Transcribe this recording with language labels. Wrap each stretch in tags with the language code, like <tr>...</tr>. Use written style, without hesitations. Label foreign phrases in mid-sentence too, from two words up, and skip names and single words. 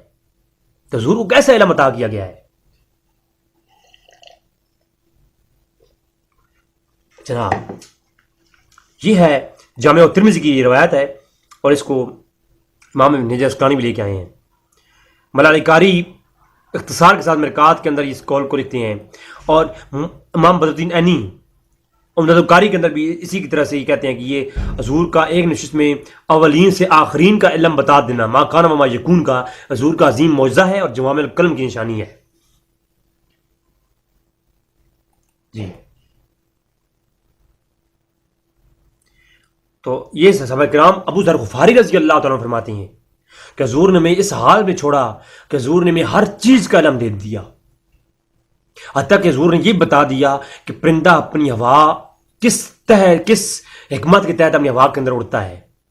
<ur>تو حضور کو کیسا علم عطا کیا گیا ہے؟ جناب یہ ہے جامع ترمذی کی یہ روایت ہے، اور اس کو امام ابن حجر اسقلانی بھی لے کے آئے ہیں۔ ملالہ قاری اختصار کے ساتھ مرکات کے اندر اس قول کو لکھتے ہیں، اور امام بدر الدین عینی عمدۃ القاری کے اندر بھی اسی کی طرح سے یہ کہتے ہیں کہ یہ حضور کا ایک نشست میں اولین سے آخرین کا علم بتا دینا،</ur> <ar>ما کان و ما یکون</ar> <ur>کا حضور کا عظیم معجزہ ہے اور جوامع الکلم کی نشانی ہے. جی تو یہ صحابہ کرام ابو ذر غفاری رضی اللہ تعالیٰ عنہ فرماتے ہیں کہ حضور نے میں اس حال میں چھوڑا کہ حضور نے میں ہر چیز کا علم دے دیا، حتیٰ کہ حضور نے یہ بتا دیا کہ پرندہ اپنی ہوا کس حکمت کے تحت اپنی ہوا کے اندر اڑتا ہے.</ur>